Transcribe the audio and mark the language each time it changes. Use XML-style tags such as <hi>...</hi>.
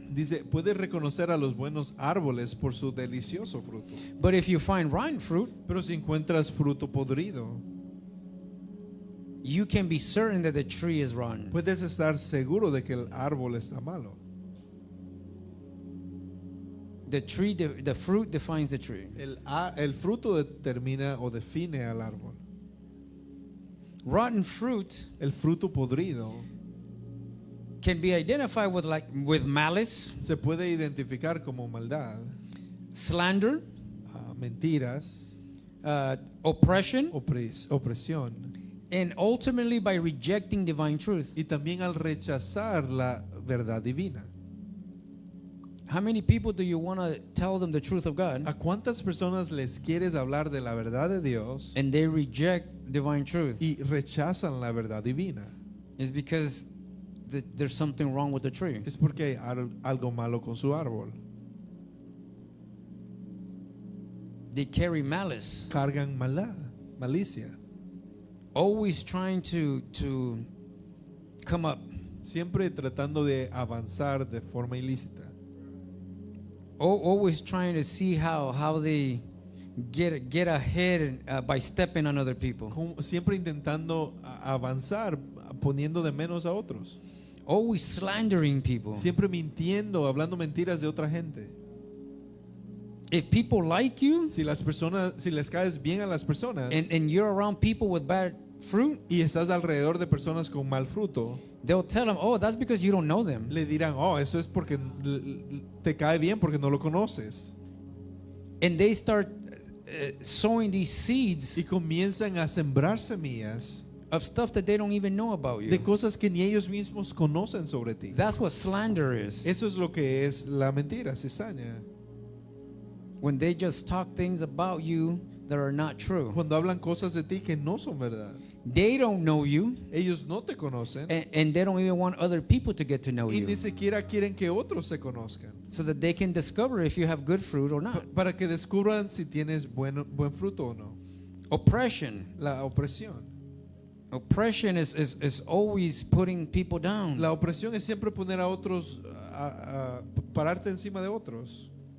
<es>Dice, puedes reconocer a los buenos árboles por su delicioso fruto.</es> <en>But if you find rotten fruit,</en> <es>Pero si encuentras fruto podrido,</es> <en>you can be certain that the tree is rotten.</en> <es>puedes estar seguro de que el árbol está malo.</es> <en>The fruit defines the tree.</en> <es>El fruto determina o define al árbol.</es> <en>Rotten fruit</en> <es>El fruto podrido</es> <en>can be identified with malice,</en> <es>se puede identificar como maldad,</es> <en>slander,</en> <es>mentiras,</es> <en>oppression,</en> <es>opresión,</es> <en>and ultimately by rejecting divine truth.</en> <es>y también al rechazar la verdad divina.</es> <en>How many people do you want to tell them the truth of God</en> <es>¿A cuántas personas les quieres hablar de la verdad de Dios</es> <en>and they reject divine truth?</en> <es>y rechazan la verdad divina?</es> <en>It's because there's something wrong with the tree.</en> <es>Es porque hay algo malo con su árbol.</es> <en>They carry malice,</en> <es>Cargan maldad, malicia,</es> <en>always trying to come up,</en> <es>siempre tratando de avanzar de forma ilícita,</es> <en>always trying to see how they get ahead by stepping on other people,</en> <es>siempre intentando avanzar, poniendo de menos a otros,</es> <en>always slandering people.</en> <es>siempre mintiendo, hablando mentiras de otra gente.</es> <en>If people like you</en> <es>Si les caes bien a las personas</es> <en>and you're around people with bad fruit,</en> <es>y estás alrededor de personas con mal fruto,</es> <en>they'll tell them, oh, that's because you don't know them.</en> <es>le dirán, oh, eso es porque te cae bien porque no lo conoces.</es> <en>And they start sowing these seeds</en> <es>Y comienzan a sembrar semillas</es> <en>of stuff that they don't even know about</en> <es>de</es> <en>you.</en> <es>cosas que ni ellos mismos conocen sobre ti.</es> <en>That's what slander is.</en> <es>Eso es lo que es la mentira, cizaña.</es> <en>When they just talk things about you that are not true.</en> <es>Cuando hablan cosas de ti que no son verdad.</es> <en>They don't know you,</en> <es>Ellos no te conocen</es> <en>and they don't even want other people to get to know</en> <es>y</es> <en>you,</en> <es>ni siquiera quieren que otros se conozcan.</es> <en>so that they can discover if you have good fruit or not.</en> <es>Para que descubran si tienes buen fruto o no.</es> <en>Oppression.</en> <es>La opresión.</es> <en>Oppression is always putting people down.</en> <es>La opresión es siempre poner a otros, pararte encima de otros.</es>